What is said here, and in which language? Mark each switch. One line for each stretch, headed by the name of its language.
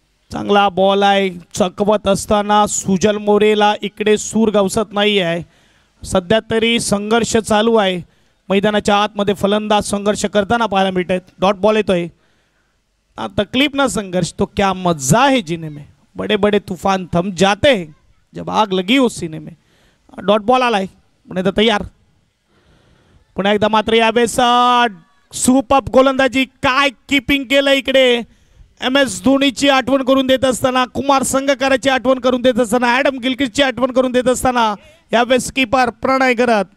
Marathi: चांगला बॉल आहे. चकवत असताना सुजल मोरेला इकडे सूर गवसत नाही आहे. सध्या तरी संघर्ष चालू आहे. मैदानाच्या आतमध्ये फलंदाज संघर्ष करताना पाहायला मिळत आहेत. डॉट बॉल येतोय.
Hindi: तकलीफ ना संघर्ष तो क्या मजा है जीने में. बड़े बड़े तूफान थम जाते हैं जब आग लगी उस सीने में.
Marathi: डॉट बॉल आलाय. पुन्हा तयार. पुन्हा एकदा मात्र यावेळेस सुपर गोलंदाजी. काय कीपिंग केलं इकडे. MS धोनीची आठवण करून देत असताना, कुमार संगकाराची आठवण करून देत असताना, ॲडम गिलक्रिस्टची आठवण करून देत असताना यावेळेस कीपर प्रणय करत.